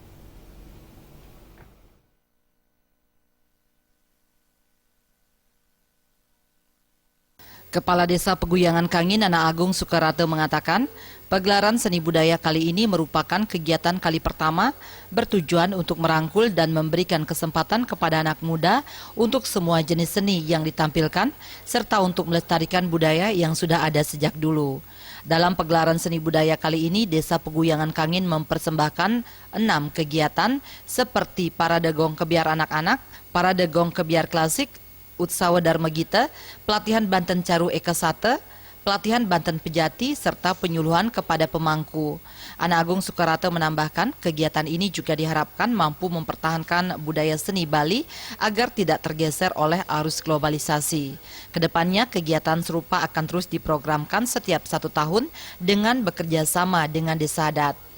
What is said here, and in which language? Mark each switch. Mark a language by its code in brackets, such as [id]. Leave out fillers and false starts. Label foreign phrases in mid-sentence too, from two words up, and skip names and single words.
[id] Kepala Desa Peguyangan Kangin, Nana Agung Sukarate mengatakan, pegelaran seni budaya kali ini merupakan kegiatan kali pertama bertujuan untuk merangkul dan memberikan kesempatan kepada anak muda untuk semua jenis seni yang ditampilkan, serta untuk melestarikan budaya yang sudah ada sejak dulu. Dalam pegelaran seni budaya kali ini, Desa Peguyangan Kangin mempersembahkan 6 kegiatan seperti parade gong kebiar anak-anak, parade gong kebiar klasik, Utsawa Dharma Gita, pelatihan Banten Caru Eka Sate, pelatihan Banten Pejati, serta penyuluhan kepada pemangku. Ana Agung Sukarate menambahkan, kegiatan ini juga diharapkan mampu mempertahankan budaya seni Bali agar tidak tergeser oleh arus globalisasi. Kedepannya, kegiatan serupa akan terus diprogramkan setiap 1 tahun dengan bekerja sama dengan desa adat.